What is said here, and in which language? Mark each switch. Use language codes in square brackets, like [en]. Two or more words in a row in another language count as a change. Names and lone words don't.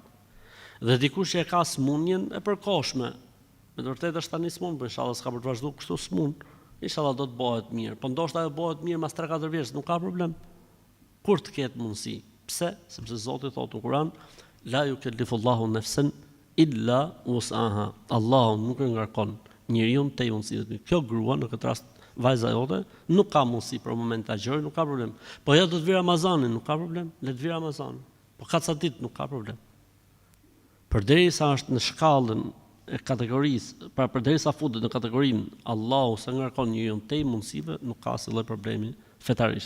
[sq] Dhe dikush që ka sëmundjen e përkohshme, me të vërtetë është tani smund, por inshallah s'ka për të vazhduar kështu smund, inshallah do të bëhet mirë. Po ndoshta ajo bëhet mirë mas 3-4 vjeç, nuk ka problem. Kur të ketë mundësi. Pse? Sepse Zoti thotë në Kur'an, [ar] la yukellifullahu nafsan illa wus'aha. [sq] Allahu nuk e ngarkon njeriu te mundësitë. Kjo grua në këtë rast vajza jote nuk ka mundësi për moment ta gjërë, nuk ka problem. Po ja do të vi Ramazanin, nuk ka problem. Le të vi Ramazanin. Po ka ca ditë nuk ka problem. Përderisa është në shkallën e kategorisë, pra përderisa futet në kategorinë Allahu sa ngarkon njeriu tej mundësive, nuk ka asnjë lloj problemi fetarisht.